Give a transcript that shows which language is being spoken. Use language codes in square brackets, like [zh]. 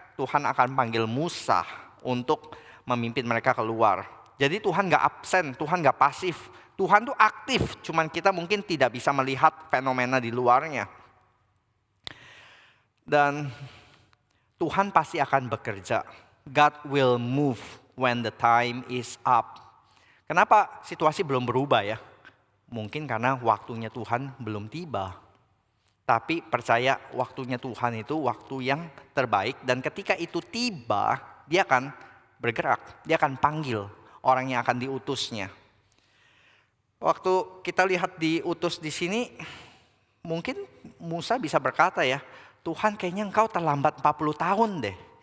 [id] Tuhan akan panggil Musa untuk memimpin mereka keluar. Jadi Tuhan gak absen, Tuhan gak pasif. Tuhan tuh aktif, cuman kita mungkin tidak bisa melihat fenomena di luarnya. Dan Tuhan pasti akan bekerja. [en] God will move when the time is up. [id] Kenapa situasi belum berubah ya? Mungkin karena waktunya Tuhan belum tiba. Tapi percaya waktunya Tuhan itu waktu yang terbaik. Dan ketika itu tiba, dia akan bergerak. Dia akan panggil orang yang akan diutusnya. Waktu kita lihat diutus di sini, mungkin Musa bisa berkata ya, Tuhan kayaknya engkau terlambat 40 tahun deh.